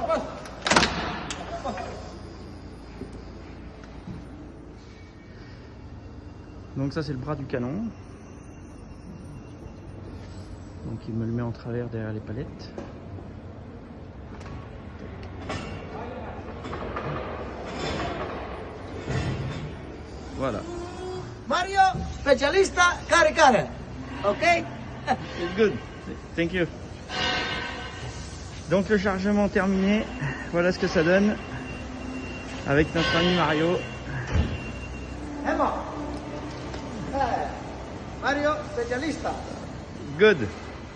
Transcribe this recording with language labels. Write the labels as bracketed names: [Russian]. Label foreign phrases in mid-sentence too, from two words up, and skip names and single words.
[French] Donc ça c'est le bras du canon. Donc il me le met en travers derrière les palettes. Voilà. [Italian] Mario, specialista caricare. Ok? [English] It's good. Thank you. [French] Donc le chargement terminé. Voilà ce que ça donne avec notre ami Mario. [Italian] Emma. Mario, specialista. [English] Good.